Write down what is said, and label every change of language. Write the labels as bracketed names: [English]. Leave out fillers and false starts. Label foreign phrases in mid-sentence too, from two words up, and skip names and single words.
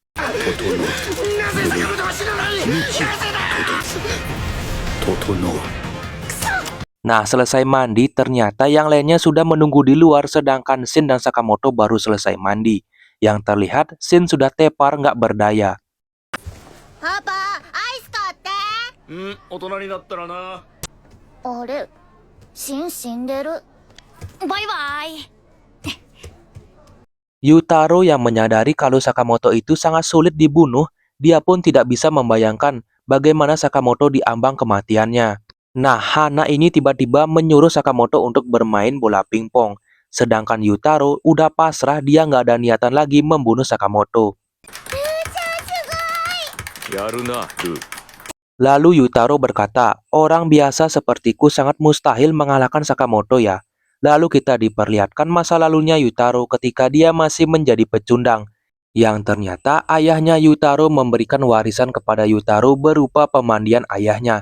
[Japanese] 整う。 [Indonesian] Nah, selesai mandi, ternyata yang lainnya sudah menunggu di luar sedangkan Shin dan Sakamoto baru selesai mandi. Yang terlihat, Shin sudah tepar nggak berdaya. [Japanese] パパ、アイス買って。大人になったらな。あれ、シン死んでる。バイバイ。 [Indonesian] Yutaro yang menyadari kalau Sakamoto itu sangat sulit dibunuh, dia pun tidak bisa membayangkan bagaimana Sakamoto diambang kematiannya. Nah, Hana ini tiba-tiba menyuruh Sakamoto untuk bermain bola pingpong. Sedangkan Yutaro udah pasrah, dia nggak ada niatan lagi membunuh Sakamoto. [Japanese] やるな、ルー。 [Indonesian] Lalu Yutaro berkata, orang biasa sepertiku sangat mustahil mengalahkan Sakamoto ya. Lalu kita diperlihatkan masa lalunya Yutaro ketika dia masih menjadi pecundang. Yang ternyata ayahnya Yutaro memberikan warisan kepada Yutaro berupa pemandian ayahnya.